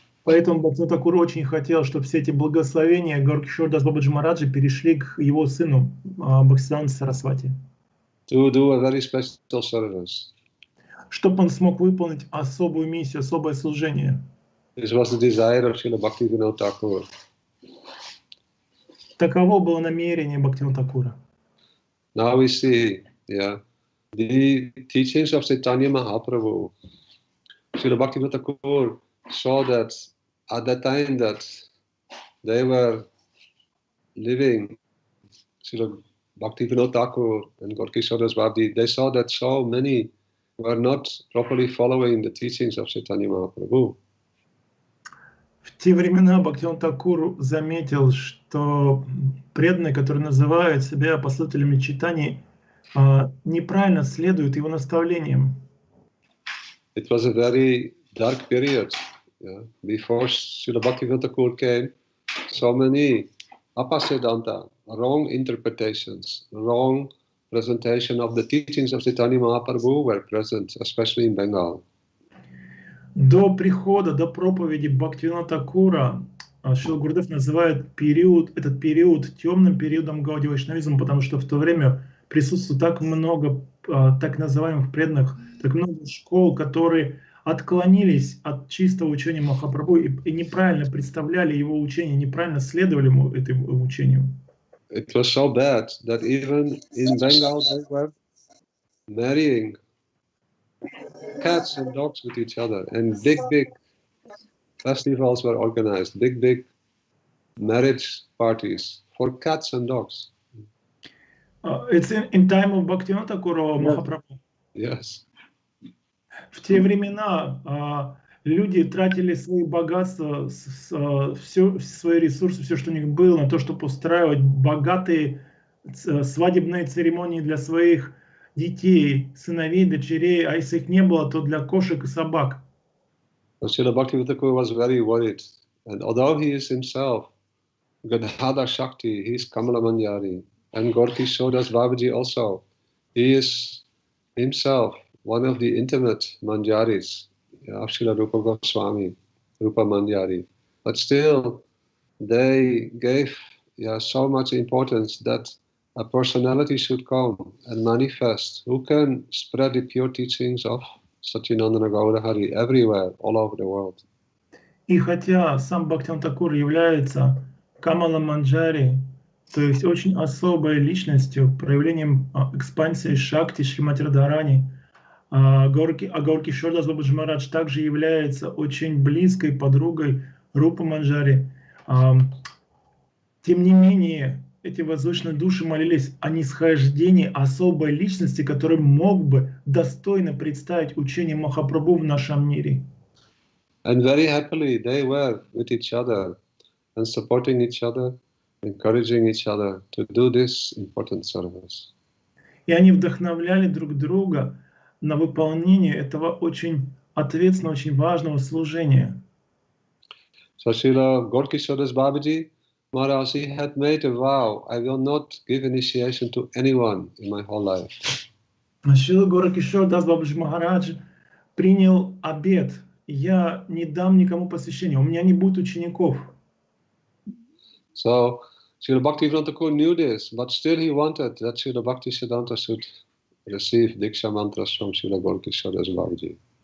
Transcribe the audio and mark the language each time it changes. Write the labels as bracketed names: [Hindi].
[Russian] Поэтому Бхактивинода Такур очень хотел, чтобы все эти благословения Gaura Das Babaji Мараджа перешли к его сыну Бхактисидданту Сарасвати. [English] To do a very special service. [Russian] Чтобы он смог выполнить особую миссию, особое служение. [English] This was the desire of Srila Bhaktivinoda Thakur. [Russian] Таково было намерение Бхактивинода Такура. [English] Now we see, yeah, the teachings of Chaitanya Mahaprabhu. Srila Bhaktivinoda Thakur saw that at that time that they were living, Srila Bhaktivinoda Thakur and Gaura Das Babaji, they saw that so many were not properly following the teachings of Chaitanya Mahaprabhu. [Russian] В те времена Бхактивинода Такур заметил, что преданные, которые называют себя последователями читаний, неправильно следуют его наставлениям. [English] It was a very dark period. Yeah. Before Srila Bhaktivinoda Thakur came, so many apasiddhanta, wrong interpretations, wrong presentation of the teachings of Chaitanya Mahaprabhu were present, especially in Bengal. [Russian] До прихода, до проповеди Бхактивинода Такура Шрила Гурудев называет этот период темным периодом гаудия-вайшнавизма, потому что в то время присутствует так много так называемых преданных, так много школ, которые отклонились от чистого учения Махапрабху и неправильно представляли его учение, неправильно следовали этому учению. [English] It was so bad that even in Bengal they were marrying cats and dogs with each other, and big festivals were organized, big marriage parties for cats and dogs. It's in time of Bhaktivinoda Thakur Махапрабху. Yes. [Russian] В те времена люди тратили свои богатства, все свои ресурсы, все, что у них было, на то, чтобы устраивать богатые свадебные церемонии для своих детей, сыновей, дочерей, а если их не было, то для кошек и собак. [English] So Srila Bhaktivinoda Thakur was very worried. And although he is himself Gadadhar Shakti, he is Kamala Manjari. And Gorki Shodas Babaji also. He is himself one of the intimate Manjaris of Srila Rupa Goswami, Rupa Manjari. But still, they gave so much importance that a personality should come and manifest who can spread the pure teachings of Satchidananda Gaura Hari everywhere, all over the world. [Russian] И хотя сам Бхактивinoda Тхакур является Камала Манджари, то есть очень особой личностью, проявлением экспансии Шакти Шримати Радхарани, Горки Шордас Бабаджи Махарадж также является очень близкой подругой Рупы Манджари. Тем не менее, эти возвышенные души молились о нисхождении особой личности, который мог бы достойно представить учение Махапрабху в нашем мире. [English] And very happily they were with each other and supporting each other, encouraging each other to do this important service. [Russian] И они вдохновляли друг друга на выполнение этого очень ответственного, очень важного служения. [English] So Srila Gorki Shodas Babaji Maharaj, he had made a vow, I will not give initiation to anyone in my whole life. [Russian] Шрила Горки Шордас Бабаджи Махарадж принял обет: я не дам никому посвящения, у меня не будет учеников. [English] So Srila Bhaktivinoda Thakur knew this, but still he wanted that Srila Bhaktisiddhanta should receive Diksha mantras from Srila Gorki Shodas Babaji.